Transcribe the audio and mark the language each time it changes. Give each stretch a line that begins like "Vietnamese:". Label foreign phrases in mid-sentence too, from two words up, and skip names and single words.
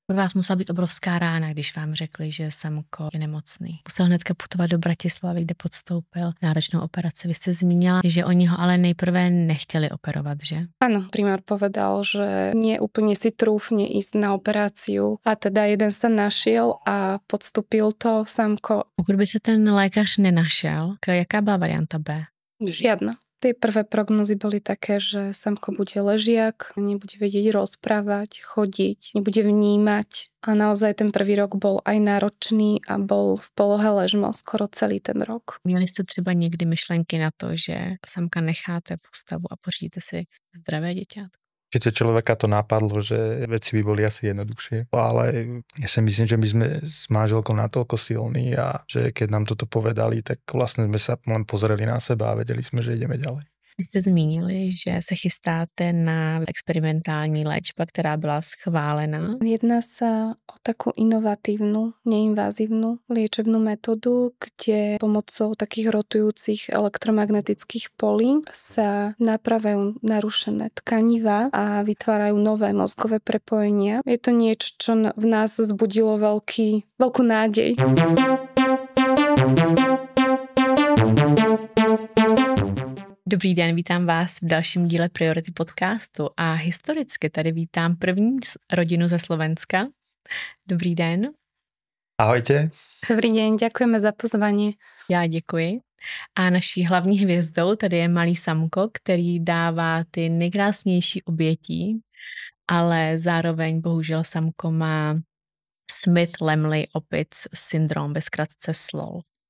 Czech: Pro vás musela být obrovská rána, když vám řekli, že Samko je nemocný. Musel hnedka putovat do Bratislavy, kde podstoupil náročnou operaci. Vy ste zmínila, že oni ho ale nejprve nechtěli operovat, že?
Slovak: Áno, primár povedal, že nie úplne si trúfne ísť na operáciu a teda jeden sa našiel a podstúpil to Samko.
Czech: Pokud by se ten lékař nenašel, jaká byla varianta B?
Slovak: Žiadna. Tie prvé prognozy boli také, že Samko bude ležiak, nebude vedieť rozprávať, chodiť, nebude vnímať. A naozaj ten prvý rok bol aj náročný a bol v polohe ležmo skoro celý ten rok.
Czech: Měli jste třeba někdy myšlenky na to, že Samka necháte v ústavu a pořídíte si zdravé děťátko?
Slovak: Určite človeka to napadlo, že veci by boli asi jednoduchšie, ale ja si myslím, že my sme s manželkou natoľko silní a že keď nám toto povedali, tak vlastne sme sa len pozreli na seba a vedeli sme, že ideme ďalej.
Czech: Vy jste zmínili, že se chystáte na experimentální léčba, která byla schválena.
Slovak: Jedná sa o takú inovatívnu, neinvazívnu liečebnú metódu, kde pomocou takých rotujúcich elektromagnetických polí sa napravujú narušené tkanivá a vytvárajú nové mozgové prepojenia. Je to niečo, čo v nás vzbudilo veľkú nádej.
Czech: Dobrý den, vítám vás v dalším díle Priority podcastu a historicky tady vítám první rodinu ze Slovenska. Dobrý den.
Slovak: Ahojte. Dobrý deň, ďakujeme za pozvanie.
Czech: Já děkuji. A naší hlavní hvězdou tady je malý Samko, který dává ty nejkrásnější obětí, ale zároveň bohužel Samko má Smith-Lemli-Opitz syndrom, ve zkratce SLOL.